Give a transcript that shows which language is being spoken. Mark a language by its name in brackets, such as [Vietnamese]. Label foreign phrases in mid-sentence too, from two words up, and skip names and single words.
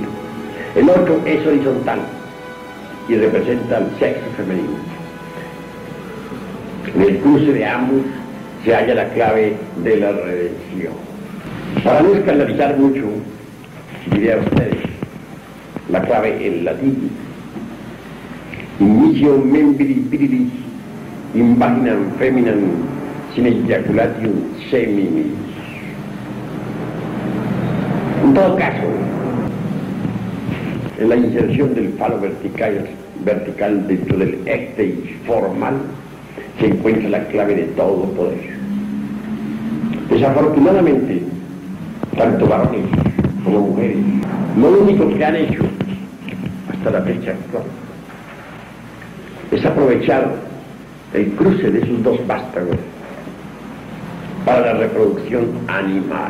[Spanish] El otro es horizontal y representa el sexo femenino. En el cruce de ambos se halla la clave de la redención. Para no escandalizar mucho, diré a ustedes la clave en latín: [Latin] inicio membri virilis in vaginam feminam sine ejaculatium seminis. [Spanish] En todo caso, en la inserción del falo vertical dentro del écteis formal se encuentra la clave de todo poder. Desafortunadamente, tanto varones como mujeres, lo único que han hecho hasta la fecha actual es aprovechar el cruce de sus dos vástagos para la reproducción animal.